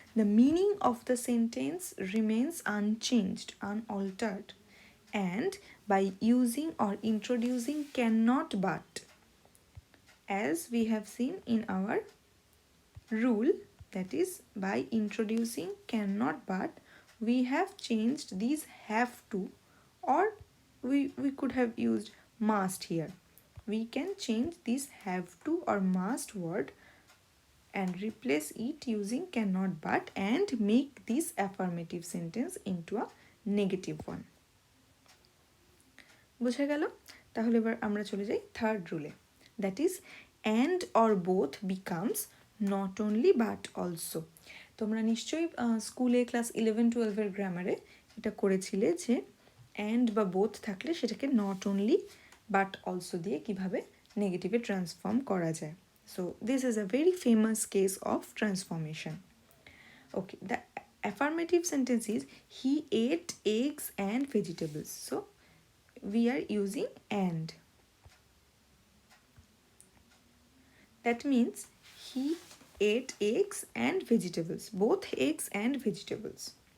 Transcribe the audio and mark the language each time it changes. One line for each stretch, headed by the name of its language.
English: the meaning of the sentence remains unchanged, unaltered, and by using or introducing cannot but, as we have seen in our rule, that is by introducing cannot but, we have changed these have to, or we could have used must here. We can change this have to or must word and replace it using cannot but and make this affirmative sentence into a negative one.
Bangla: বুঝা গেল? তাহলে এবার আমরা চলে যাই third রুলে,
English: That is and or both becomes not only but also.
Bangla: তোমরা নিশ্চয়ই স্কুলে ক্লাস 11-12 গ্রামারে এটা করেছিলে যে অ্যান্ড বা বোথ থাকলে সেটাকে নট অনলি বাট অলসো দিয়ে কিভাবে নেগেটিভে ট্রান্সফর্ম করা যায়।
English: So this is a very famous case of transformation. Okay, the affirmative sentence is he ate eggs and vegetables. So we are using and. That means he ate eggs and vegetables, both eggs and vegetables.